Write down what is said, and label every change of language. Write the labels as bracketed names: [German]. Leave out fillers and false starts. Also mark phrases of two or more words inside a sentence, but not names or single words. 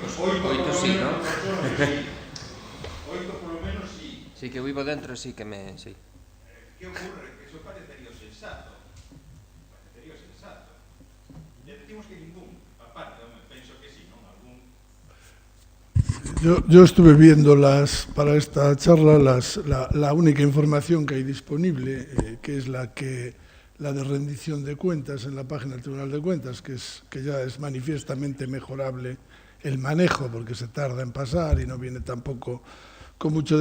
[Galician] sí, non? 8 polo menos sí. Sí, que vivo dentro, sí que me... sí. Que ocurre? [Spanish] Que eso parecería sensato. Parecería sensato. Le decimos que ningún, aparte, [Galician] penso que sí, non? [Spanish] Algún... Yo estuve viendo para esta charla la única información que hay disponible, que es la de rendición de cuentas en la página del Tribunal de Cuentas, que ya es manifiestamente mejorable el manejo, porque se tarda en pasar y no viene tampoco con mucho